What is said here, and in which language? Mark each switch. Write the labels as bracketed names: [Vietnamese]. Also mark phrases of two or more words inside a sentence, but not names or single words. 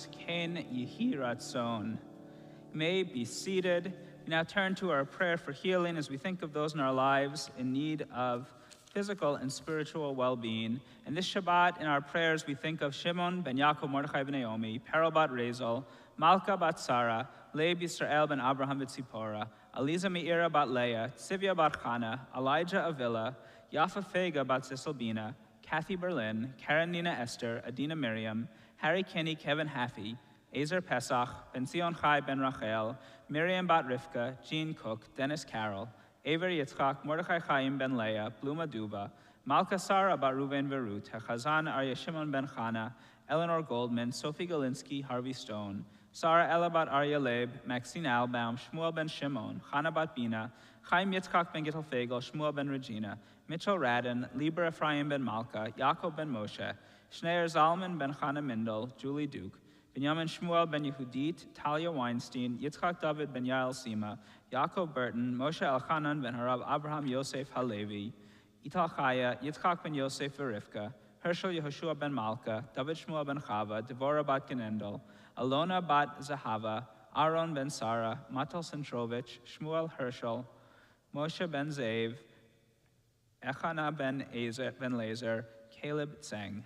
[Hebrew] כן יהי רצון. [English] You may be seated. We now turn to our prayer for healing as we think of those in our lives in need of physical and spiritual well-being. And this Shabbat, in our prayers, we think of Shimon ben Yaakov Mordechai ben Naomi, Perel bat Rezel, Malka bat Sarah, Leib Yisrael ben Abraham v'Tzipora, Aliza Meira bat Leah, Tzivia bat Chana, Elijah Avila, Yafa Fega bat Zisalbina, Kathy Berlin, Karen Nina Esther, Adina Miriam, Harry Kenny Kevin Haffey, Ezer Pesach, Ben Zion Chai Ben Rachel, Miriam Bat Rivka, Jean Cook, Dennis Carroll, Aver Yitzchak, Mordechai Chaim Ben Leah, Bluma Duba, Malka Sarah Bat Ruben Verut, Hechazan Arya Shimon Ben Chana, Eleanor Goldman, Sophie Galinsky, Harvey Stone, Sarah Ella Bat Arya Leib, Maxine Albaum, Shmuel Ben Shimon, Chana Bat Bina, Chaim Yitzchak Ben Gittel Fagel, Shmuel Ben Regina, Mitchell Radin, Lieber Ephraim Ben Malka, Yaakov Ben Moshe, Schneier Zalman Ben Chana Mindel, Julie Duke, Benjamin Shmuel Ben Yehudit, Talia Weinstein, Yitzchak David Ben Yael Sima, Yaakov Burton, Moshe Elchanan Ben Harav Abraham Yosef Halevi, Ital Chaya, Yitzchak ben Yosef Verivka, Herschel Yehoshua ben Malka, David Shmuel ben Chava, Devorah bat Genendel, Alona bat Zahava, Aaron ben Sarah, Matal Centrovich, Shmuel Herschel, Moshe ben Zev, Echana ben Lazer, Caleb Tseng.